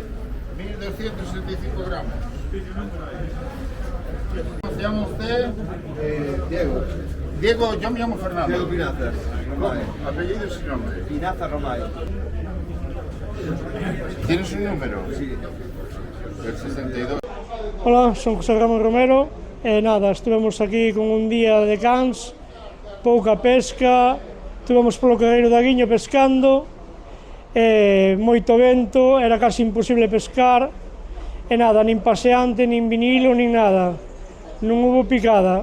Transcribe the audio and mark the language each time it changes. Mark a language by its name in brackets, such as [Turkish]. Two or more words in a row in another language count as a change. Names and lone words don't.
[Spanish] 1265 gramos. ¿Cómo se llama usted? Diego. Diego, yo me llamo Fernando. Diego Pinazas. Apellido y nombre. Pinazas Romay. ¿Tienes un número? Sí. El 62. Hola, [Galician] son José Ramón Romero e nada, estivemos aquí con un día de cans, pouca pesca, estivemos polo Carreiro da Guiño pescando, moito vento, era [Spanish] casi imposible pescar, [Galician] e nada, nin paseante, nin vinilo, nin nada, non hubo picada.